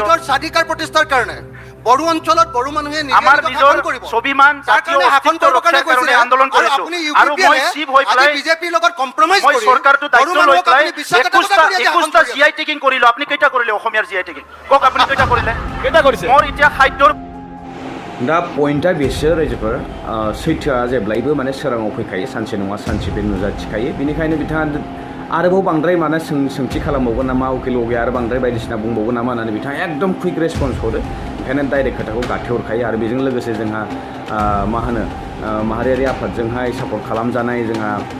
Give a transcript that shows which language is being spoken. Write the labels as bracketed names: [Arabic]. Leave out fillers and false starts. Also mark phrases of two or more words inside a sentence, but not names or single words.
[Assamese] নিজৰ স্বাধিকাৰ প্ৰতিষ্ঠাৰ কাৰণে বড়ো অঞ্চলত বড়ো মানুহে আমাৰ নিজৰ স্বাভিমান জাতীয় অস্তিত্ব ৰক্ষাৰ কাৰণে আন্দোলন কৰিছো আৰু মই চিভ হৈ পেলাই বিজেপিৰ লগত কম্প্ৰমাইজ মই কৰি চৰকাৰটো দায়িত্ব লৈ পেলাই 21টা [English] GI tagging [Assamese] কৰিলো আপুনি কেইটা কৰিলে অসমীয়াৰ [English] GI tagging [Assamese] কক আপুনি কেইটা কৰিলে মোৰ এতিয়া খাদ্যৰ [Bodo] दा पइन्टआ बेसो रायजोफोर सैथोआ जेब्लायबो माने सोराङाव फैखायो सानसे नङा सानसे बे नुजाथिखायो बेनिखायनो बिथाङा आरोबाव बांद्राय माने सोंथि खालामबावगोन नामा उकिल गैया आरो बांद्राय बायदिसिना बुंबावगोन नामा होननानै बिथाङा एकदम [English] quick response [Bodo] हरो ओंखायनो डाइरेक्ट खोथाखौ गाथेहरखायो आरो बेजों लोगोसे जोंहा मा होनो माहारियारि आफादजोंहाय सापर्ट खालामजानाय जोंहा